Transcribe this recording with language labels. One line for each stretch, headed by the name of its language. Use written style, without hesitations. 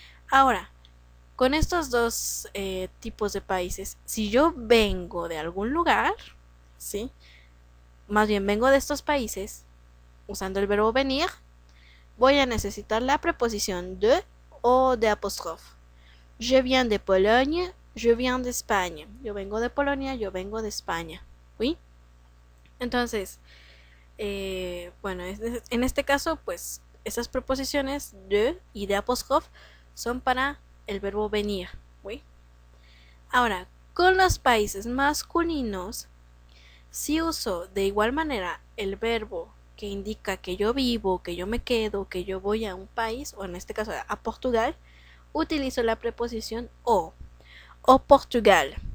Spanish: Ahora, con estos dos tipos de países, si yo vengo de algún lugar, ¿sí? Más bien vengo de estos países, usando el verbo venir, voy a necesitar la preposición de o de apóstrofe.
French: Je viens de Pologne, je viens de España.
Spanish: Yo vengo de Polonia, yo vengo de España. ¿Sí? Entonces, bueno, en este caso, pues, esas preposiciones de y de apóstrofe son para el verbo venir. ¿Sí? Ahora, con los países masculinos, si uso de igual manera el verbo que indica que yo vivo, que yo me quedo, que yo voy a un país, o en este caso a Portugal, utilizo la preposición o. O Portugal.